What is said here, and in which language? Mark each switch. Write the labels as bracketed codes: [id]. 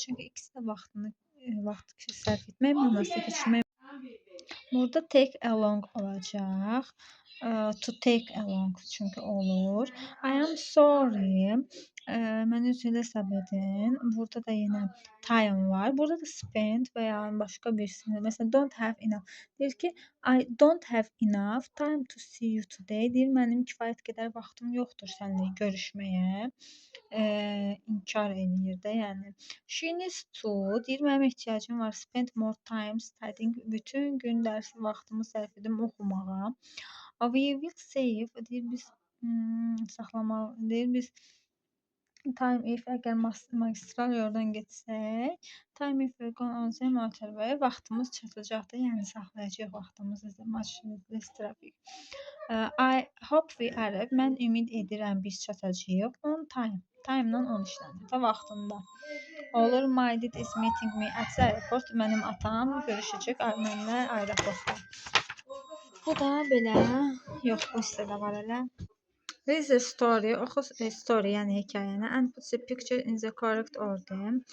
[az] Çünki ikisi də vaxt sərf etmək mənasında keçirmək. Burada take along olacaq. To take along çünki olur. [en] I am sorry. [az] Məni üzr hesab edin. Burada da yenə time var. Burada da spend və ya başqa birisini. Məsələn, don't have enough. Deyir ki, [en] I don't have enough time to see you today. [az] Deyir, mənim kifayət qədər vaxtım yoxdur səninlə görüşməyə. İnkar eləyir də, yəni. [en] She needs to. [az] Deyir, mənim ehtiyacım var. [en] Spend more time studying. [az] Bütün gün dərs vaxtımı sərf edim oxumağa. [en] We will save. [az] Deyir, biz saxlamalı. Deyir, biz [en] time if əgər magistral yoldan getsək, time if we're going on the motorway, [az] vaxtımız çatacaqdır, yəni saxlayacaq vaxtımızı, [en] less traffic. I hope we arrive. [az] Mən ümid edirəm biz çatacağıq. [en] On time. [az] Time-la 10 işlənir də vaxtında. Olur, [en] my dad is meeting me at the airport. [az] Mənim atam görüşəcək mənimlə aeroportda. Bu da belə. Yox, bu hissədə var elə. [en] This is a story. [az] Oxu story, yəni hekayəni. [en] And put the picture in the correct order.